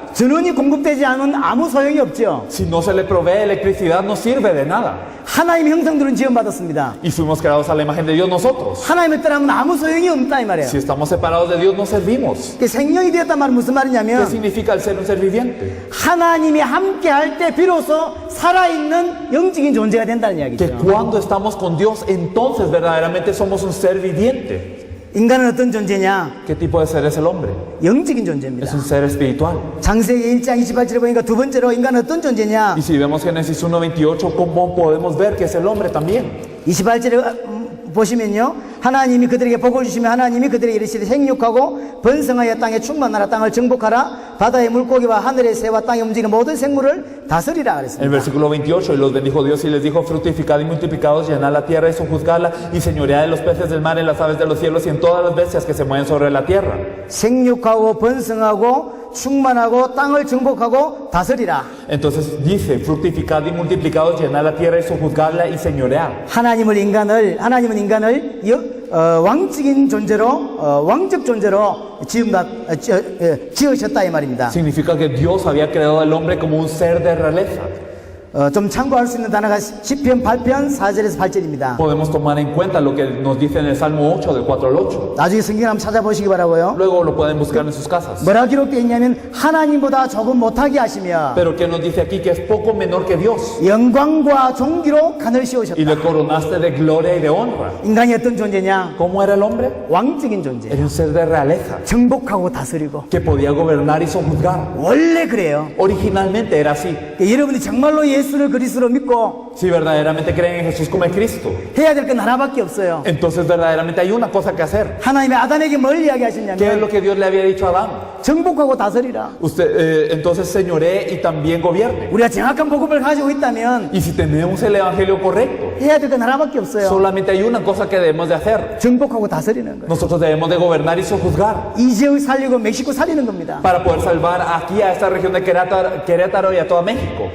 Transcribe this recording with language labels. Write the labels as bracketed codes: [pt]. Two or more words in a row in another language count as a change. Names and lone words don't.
[ko] 전원이 공급되지 않으면 아무 소용이 없죠. [es] si no se le provee electricidad no sirve de nada. [ko] 하나님의 형상들은 지음받았습니다. [es] Y fuimos creados a la imagen de Dios nosotros. [ko] 하나님을 떠나면 아무 소용이 없다 이 말이에요. [es] Si estamos separados de Dios no servimos. [ko] 그 생명이 되었단 말은 무슨 [es] ¿Qué [ko] 말이냐면 [es] significa el ser un ser viviente? [ko] 하나님이 함께 할 때 비로소 살아있는 영적인 존재가 된다는 [es] Que [ko] 이야기죠. [es] cuando estamos con Dios entonces verdaderamente somos un ser viviente. [ko] 인간은 어떤 존재냐? [es] ¿Qué tipo de ser es el hombre? [ko] 영적인 [es] Es [ko] 존재입니다. [es] un ser espiritual. [ko] 창세기 1장 28절에 보니까 두 번째로 인간은 어떤 존재냐? [es] Y si vemos Génesis 1:28, ¿cómo podemos ver que es el hombre también? [ko] 28절에 보시면요, 하나님이 그들에게 복을 주시며 하나님이 그들에게 이르시되 생육하고 번성하여 땅에 충만하라, 땅을 정복하라, 바다의 물고기와 하늘의 새와 땅에 움직이는 모든 생물을 다스리라 [es] En el [ko] 그랬습니다. [es] versículo 28, y los bendijo Dios y les dijo, fructificad y multiplicados, llenad la tierra y sojuzgadla, y señoread en los peces del mar, en las aves de los cielos y en todas las bestias que se mueven sobre la tierra. [ko] 생육하고 번성하고 충만하고 땅을 정복하고 다스리라. [es] Entonces dice, fructificad y multiplicados, llenad la tierra y sojuzgadla y señoread. [ko] 하나님은 인간을 왕적인 존재로 왕적 존재로 지으셨다 이 말입니다. [es] Significa que Dios había creado al hombre como un ser de realeza. [ko] 좀 참고할 수 있는 단어가 시편 8편 4절에서 8절입니다. [es] Podemos tomar en cuenta lo que nos dice en el Salmo 8, del 4 al 8. [ko] 나중에 성경 한번 찾아보시기 바라고요. [es] Luego lo pueden buscar en sus casas. [ko] 뭐라 기록되어 있냐면 하나님보다 조금 못하게 하시며 [es] Pero que nos dice aquí que es poco menor que Dios. [ko] 영광과 존귀로 간을 [es] Y [ko] 씌우셨다. [es] le coronaste de gloria y de honra. [ko] 인간이 어떤 존재냐? [es] ¿Cómo era el hombre? [ko] 왕적인 존재. [es] Era un ser de realeza, [ko] 정복하고 다스리고. [es] que podía gobernar y sojuzgar. [ko] 원래 그래요. [es] Originalmente era así. [ko] 여러분이 정말로 예수를 그리스도로 믿고 [es] Si verdaderamente creen en Jesús como en Cristo, [ko] 해야 될 건 하나밖에 없어요. [es] entonces verdaderamente hay una cosa que hacer. [ko] 하나님이 아담에게 뭘 [es] ¿Qué es [ko] 이야기하셨냐면 [es] lo que Dios le había dicho a Adán? [ko] 정복하고 다스리라. [es] Usted, entonces señoree y también gobierne. [ko] 우리가 정확한 복음을 가지고 있다면 [es] Y si tenemos el evangelio correcto, [ko] 해야 될 건 하나밖에 없어요. [es] solamente hay una cosa que debemos de hacer. [ko] 정복하고 다스리는 거예요. [es] Nosotros debemos de gobernar y sojuzgar [ko] 이 지역 살리고 멕시코 살리는 겁니다. [es] para poder salvar aquí a esta región de Querétaro y a toda México.